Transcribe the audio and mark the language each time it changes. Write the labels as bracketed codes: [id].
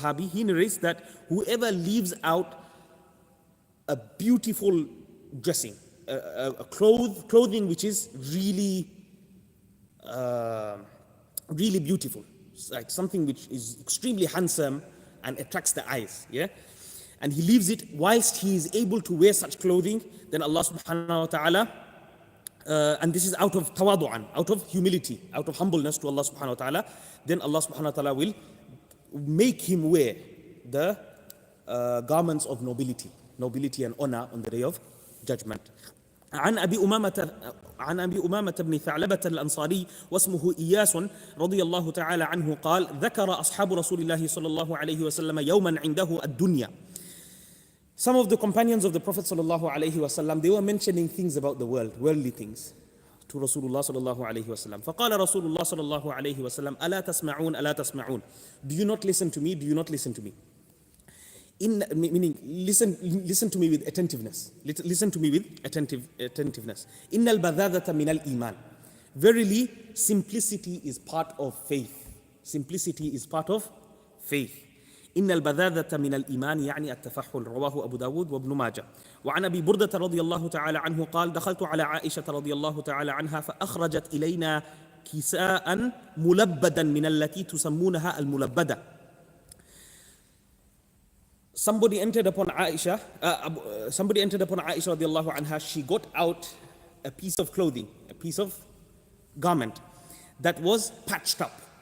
[en] He narrates that whoever leaves out a beautiful dressing, clothing which is really beautiful, like something which is extremely handsome and attracts the eyes, and he leaves it whilst he is able to wear such clothing, then Allah subhanahu wa ta'ala, and this is out of tawadu'an, out of humility, out of humbleness to Allah subhanahu wa ta'ala, then Allah subhanahu wa ta'ala will make him wear the garments of nobility and honor on the day of judgment. [ar] عن أبي أمامة بن ثعلبة الأنصاري واسمه إياس رضي الله تعالى عنه قال ذكر أصحاب رسول الله صلى الله عليه وسلم يوما عنده الدنيا. [en] Some of the companions of the Prophet [ar] صلى الله عليه وسلم, [en] they were mentioning things about the world, worldly things, to Rasulullah صلى الله عليه وسلم. [ar] فقال رسول الله صلى الله عليه وسلم ألا تسمعون. [en] Do you not listen to me? Meaning, listen to me with attentiveness. Listen to me with attentiveness. [ar] Innal badhadata min al iman. [en] Verily, simplicity is part of faith. Simplicity is part of faith. [ar] إن البذاذة من الإيمان يعني التفحل رواه أبو داود وابن ماجه وعن أبي بردة رضي الله تعالى عنه قال دخلت على عائشة رضي الله تعالى عنها فأخرجت إلينا كساء ملبدا من التي تسمونها الملبدة. [en] Somebody entered upon Aisha [ar] رضي الله عنها. [en] She got out a piece of clothing, a piece of garment that was patched up.